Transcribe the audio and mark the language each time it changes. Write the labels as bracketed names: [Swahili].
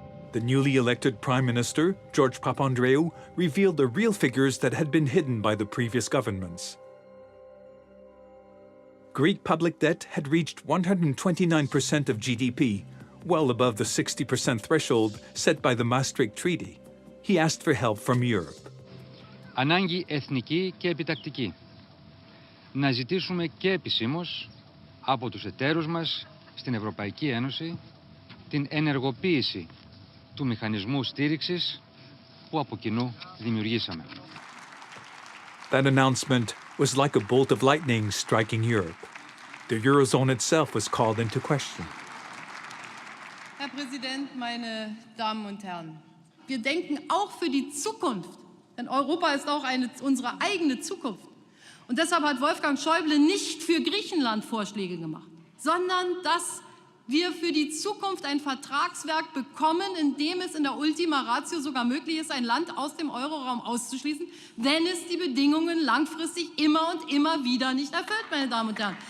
[English] The newly elected Prime Minister, George Papandreou, revealed the real figures that had been hidden by the previous governments. Greek public debt had reached 129% of GDP, well above the 60% threshold set by the Maastricht Treaty. He asked for help from Europe. [Greek] Ανάγκη εθνική και επιτακτική. Να ζητήσουμε και επισήμως από τους εταίρους μας στην Ευρωπαϊκή Ένωση την ενεργοποίηση του μηχανισμού στήριξης που από κοινού δημιουργήσαμε. [English] That announcement was like a bolt of lightning striking Europe. The Eurozone itself was called into question. [German] Herr Präsident, meine Damen und Herren! Wir denken auch für die Zukunft, denn Europa ist auch unsere eigene Zukunft. Und deshalb hat Wolfgang Schäuble nicht für Griechenland Vorschläge gemacht, sondern dass wir für die Zukunft ein Vertragswerk bekommen, in dem es in der Ultima Ratio sogar möglich ist, ein Land aus dem Euroraum auszuschließen, wenn es die Bedingungen langfristig immer und immer wieder nicht erfüllt, meine Damen und Herren.